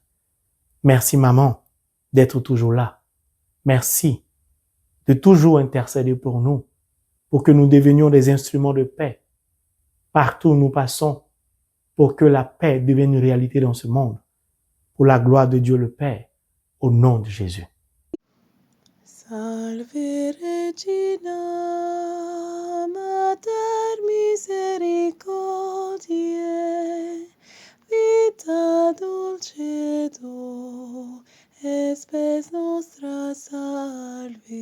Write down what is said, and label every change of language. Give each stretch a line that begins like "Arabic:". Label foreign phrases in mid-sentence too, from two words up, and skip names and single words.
French: Merci, maman, d'être toujours là. Merci de toujours intercéder pour nous, pour que nous devenions des instruments de paix partout où nous passons, pour que la paix devienne une réalité dans ce monde, pour la gloire de Dieu le Père, au nom de Jésus.
Latin: Salve Regina, Mater misericordiae, vita dulcedo, espes nostra salve.